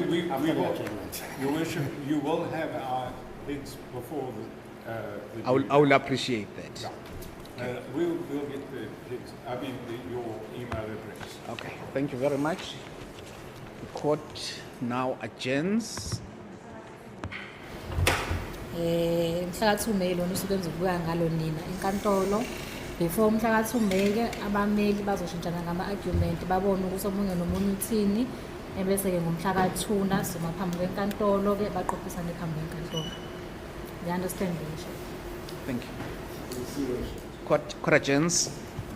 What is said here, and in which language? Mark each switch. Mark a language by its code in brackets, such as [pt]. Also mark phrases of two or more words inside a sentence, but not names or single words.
[en] after the will. adjournment. Your Worship, you will have our heads before the. I will appreciate that. We'll get the heads. Your email address. Okay, thank you very much. The court now adjourns. [zu] Mhla ka-2 May lona usuku enzobuka ngalo nina enkantolo. Before mhla ka-2 May ke abameli bazoshintshana ngama-argument babone ukuthi omunye nomunye uthini, ebese-ke ngomhla ka-2 sima phambi kwenkantolo ke baqophisane phambi kwenkantolo. [en] You understand, Bishop? Thank you. Court adjourns.